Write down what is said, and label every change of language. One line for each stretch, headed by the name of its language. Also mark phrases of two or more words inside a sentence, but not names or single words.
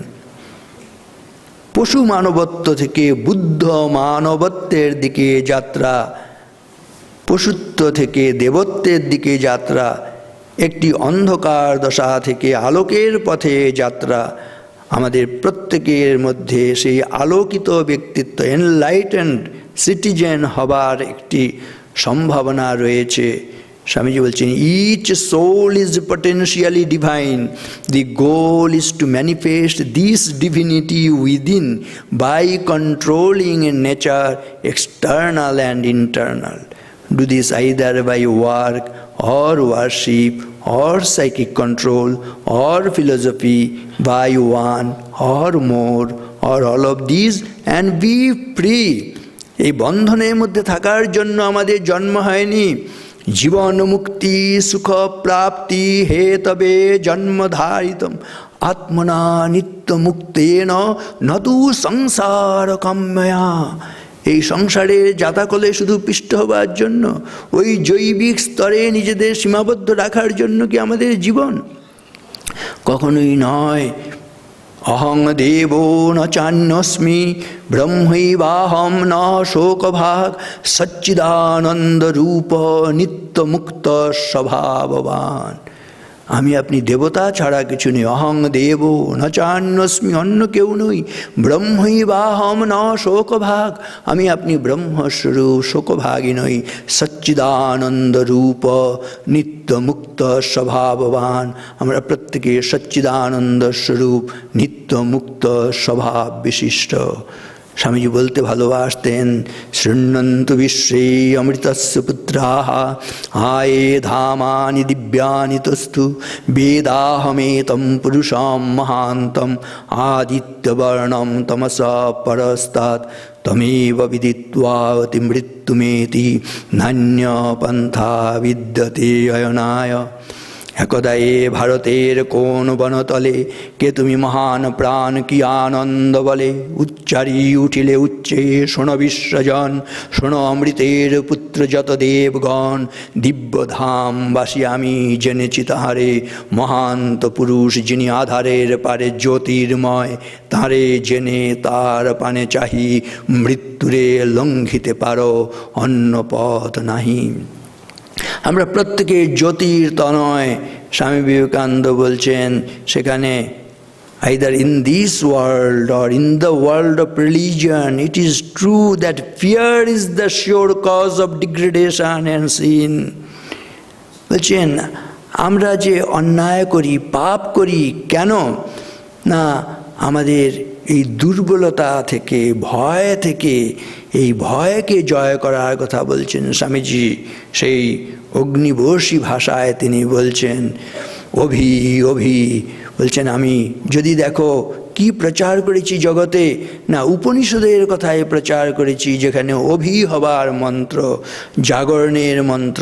Bangla: পশু মানবত্ব থেকে বুদ্ধ মানবত্বের দিকে যাত্রা, পশুত্ব থেকে দেবত্বের দিকে যাত্রা, একটি অন্ধকার দশা থেকে আলোকের পথে যাত্রা। আমাদের প্রত্যেকের মধ্যে সেই আলোকিত ব্যক্তিত্ব,
English: enlightened citizen
Bangla: হবার একটি সম্ভাবনা রয়েছে। স্বামীজি বলছেন
English: each soul is potentially divine, the goal is to manifest this divinity within by controlling nature external and internal. Do this either by work or worship or psychic control or philosophy, by one or more or all of these and be free.
Bangla: এই বন্ধনের মধ্যে থাকার জন্য আমাদের জন্ম হয়নি।
Sanskrit: জীবন মুক্তি সুখ প্রাপ্তি হে তবে জন্মধারিতম আত্মনা নিত্য মুক্তেন নতু সংসার কাম্যয়া।
Bangla: এই সংসারে জাতাকলে শুধু পিষ্ট হবার জন্য, ওই জৈবিক স্তরে নিজেদের সীমাবদ্ধ রাখার জন্য কি আমাদের জীবন? কখনোই নয়।
Sanskrit: অহং দেবো ন চান্যস্মি ব্রহ্মৈবাহম ন শোকভাগ সচ্চিদানন্দ রূপ নিত্য মুক্ত স্বভাববান।
Bangla: আমি আপনি দেবতা ছাড়া কিছু নেই।
Sanskrit: অহং দেব ন চান্যস্মি,
Bangla: অন্য কেউ নই।
Sanskrit: ব্রহ্মৈবাহম ন শোকভাগ,
Bangla: আমি আপনি ব্রহ্মস্বরূপ, শোকভাগী নই।
Sanskrit: সচ্চিদানন্দ রূপ নিত্য মুক্ত স্বভাববান,
Bangla: আমরা প্রত্যেকে সচ্চিদানন্দ স্বরূপ, নিত্য মুক্ত স্বভাব বিশিষ্ট। স্বামীজি বলতে ভালোবাসতেন
Sanskrit: শৃণ্বন্তু বিশ্বে অমৃতস্য পুত্রাঃ আয়ে ধামানি দিব্যানি তস্তু বেদাহমেতম পুরুষম মহান্তম আদিত্যবর্ণম তমসা পরস্তাৎ তমেব বিদিত্বা অতি মৃত্যুমেতি নান্য পন্থা বিদ্যতে অয়নায়।
Bangla: একদা এ ভারতের কোন বনতলে কে তুমি মহান প্রাণ কি আনন্দ বলে উচ্চারি উঠিলে উচ্চে শোণ বিশ্বজন, শোণ অমৃতের পুত্র যত দেবগণ। দিব্যধাম বাসী আমি জেনেছি তাহারে, মহান্ত পুরুষ যিনি আধারের পারে জ্যোতির্ময়। তাঁরে জেনে তার পানে চাহি, মৃত্যুরে লঙ্ঘিতে পারো অন্য পথ নাহি। আমরা প্রত্যেকে জ্যোতির তনয়। স্বামী বিবেকানন্দ বলছেন সেখানে
English: either in this world or in the world of religion, it is true that fear is the sure cause of degradation and sin.
Bangla: বলছেন আমরা যে অন্যায় করি, পাপ করি, কেন না আমাদের এই দুর্বলতা থেকে, ভয় থেকে, এই ভয়কে জয় করার কথা বলছেন স্বামীজি। সেই অগ্নিবর্ষী ভাষায় তিনি বলছেন অভি অভি, বলছেন আমি যদি দেখো কি প্রচার করেছি জগতে, না উপনিষদের কথায় প্রচার করেছি, যেখানে অভি হবার মন্ত্র, জাগরণের মন্ত্র।